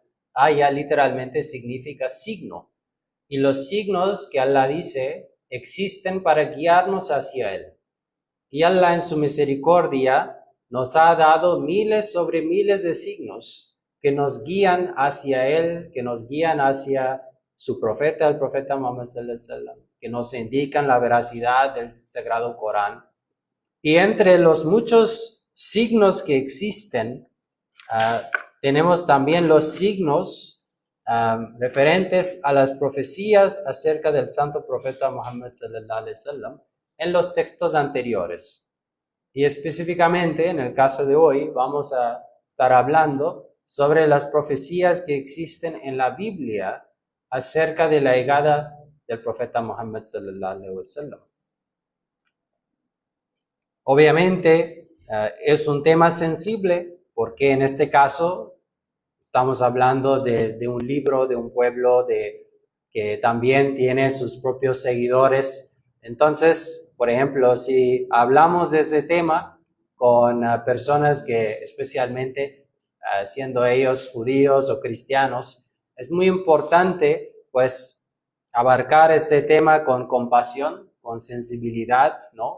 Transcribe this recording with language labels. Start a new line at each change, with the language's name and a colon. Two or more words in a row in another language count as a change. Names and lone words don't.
Spanish: Aya literalmente significa signo. Y los signos que Allah dice existen para guiarnos hacia Él. Y Allah en su misericordia nos ha dado miles sobre miles de signos que nos guían hacia Él, que nos guían hacia su profeta, el profeta Muhammad
Arabic: صلى الله عليه وسلم,
Spanish: que nos indican la veracidad del Sagrado Corán. Y entre los muchos signos que existen, tenemos también los signos referentes a las profecías acerca del santo profeta Muhammad
Arabic: صلى الله عليه وسلم
Spanish: en los textos anteriores. Y específicamente, en el caso de hoy, vamos a estar hablando sobre las profecías que existen en la Biblia acerca de la llegada del profeta Muhammad
Arabic: صلى الله عليه وسلم.
Spanish: Obviamente, es un tema sensible porque en este caso estamos hablando de un libro, de un pueblo que también tiene sus propios seguidores. Entonces, por ejemplo, si hablamos de ese tema con personas que especialmente siendo ellos judíos o cristianos, es muy importante pues abarcar este tema con compasión, con sensibilidad, ¿no?